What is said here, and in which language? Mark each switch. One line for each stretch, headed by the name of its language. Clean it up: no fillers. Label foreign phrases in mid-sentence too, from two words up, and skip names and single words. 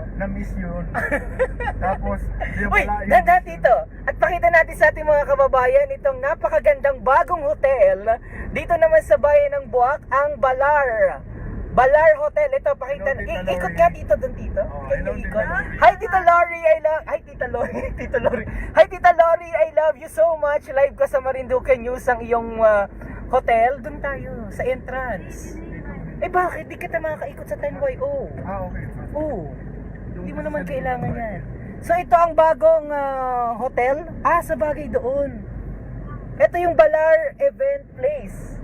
Filipino: Na-miss yun. Tapos, yung Uy, pala yung... dandan dito. At pakita natin sa ating mga kababayan itong napakagandang bagong hotel dito naman sa bayan ng Buwak, ang Balar. Balar Hotel. Ito, pakita. Hello, Tita Ikot Lori. ka dito doon, Tito. Oh, Yan hello, yung Tita ikot. Lori. Hi, Tita Lori. Hi, Tita Lori. Tita Lori. Hi, Tita Lori.
English: I love you so much.
Filipino: Live ka sa Marinduque News ang iyong hotel. Doon tayo, sa entrance. Eh, bakit? Di kita makakaikot sa 10YO. Okay. Oo. Hindi mo naman kailangan yan. So ito ang bagong hotel. Sa bagay doon. Ito yung Balar Event Place.